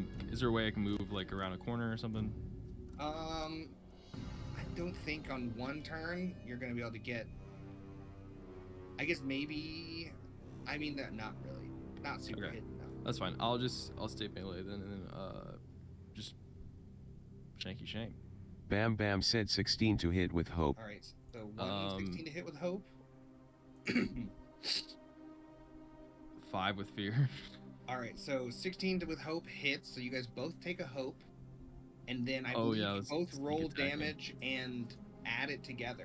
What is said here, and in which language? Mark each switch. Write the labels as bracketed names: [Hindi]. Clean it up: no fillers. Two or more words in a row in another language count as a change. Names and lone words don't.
[English] Is there a way I can move like around a corner or something? I don't think on one turn you're gonna be able to get. I guess maybe. I mean, not really. Not super Okay. hidden. No. That's fine. I'll stay melee then, and then just shanky shank. Bam Bam said 16 to hit with hope. All right. So 16 to hit with hope. 5 with fear. All right. So 16 with hope hits. So you guys both take a hope, and then I Oh, believe yeah, you let's both sneak roll attack him. damage and add it together.